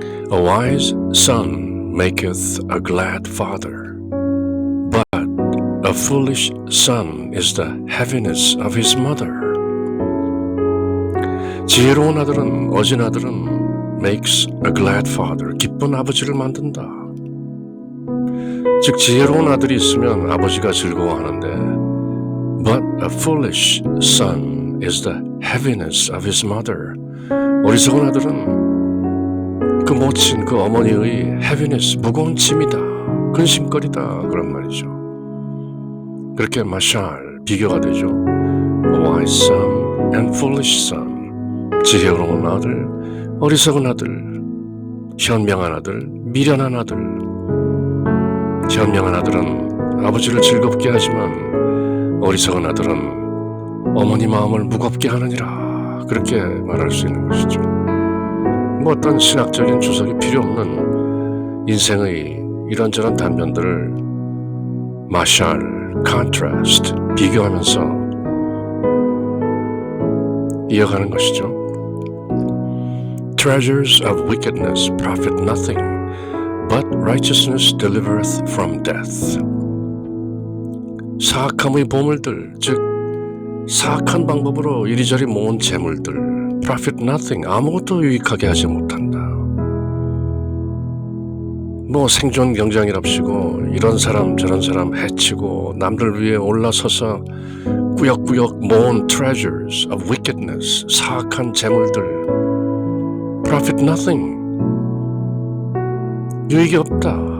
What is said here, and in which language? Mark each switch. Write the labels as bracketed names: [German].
[English] A wise son maketh a glad father, but a foolish son is the heaviness of his mother. [Korean] 지혜로운 아들은 어진 아들은 [English] makes a glad father. [Korean] 기쁜 아버지를 만든다. 즉 지혜로운 아들이 있으면 아버지가 즐거워하는데 [English] But a foolish son is the heaviness of his mother. [Korean] 어리석은 아들은 그 모친 그 어머니의 heaviness, 무거운 짐이다, 근심거리다 그런 말이죠. 그렇게 마샬, 비교가 되죠. [English] A wise son and foolish son. [Korean] 지혜로운 아들, 어리석은 아들, 현명한 아들, 미련한 아들. 현명한 아들은 아버지를 즐겁게 하지만 어리석은 아들은 어머니 마음을 무겁게 하느니라. 그렇게 말할 수 있는 것이죠. 뭐 어떤 신학적인 주석이 필요 없는 인생의 이런저런 단면들을 마샬, contrast, 비교하면서 이어가는 것이죠. [English] Treasures of wickedness profit nothing, but righteousness delivereth from death. [Korean] 사악함의 보물들, 즉 사악한 방법으로 이리저리 모은 재물들, [English] profit nothing, [Korean] 아무것도 유익하게 하지 못한다. 뭐 생존 경쟁이랍시고 이런 사람 저런 사람 해치고 남들 위에 올라서서 꾸역꾸역 모은 [English] treasures of wickedness, [Korean] 사악한 재물들, [English] profit nothing, [Korean] 유익이 없다.